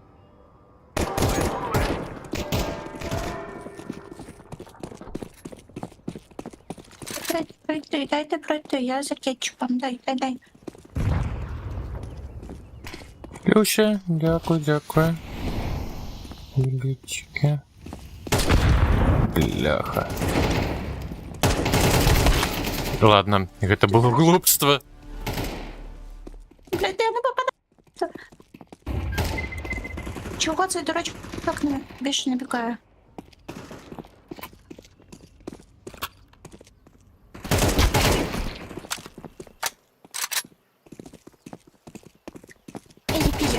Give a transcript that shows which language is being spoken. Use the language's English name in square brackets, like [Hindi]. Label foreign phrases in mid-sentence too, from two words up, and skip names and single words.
[Russian] Дайте пройти, я за кетчупом, дай. [Ukrainian] Люся, дякую. Любички. Бляха. [Russian] Ладно, [Belarusian] гэта было глупство. [Russian] Блядь, я не попадаю. [Ukrainian] Чого цей дурачок так більше не бігає? Ізі-пізі.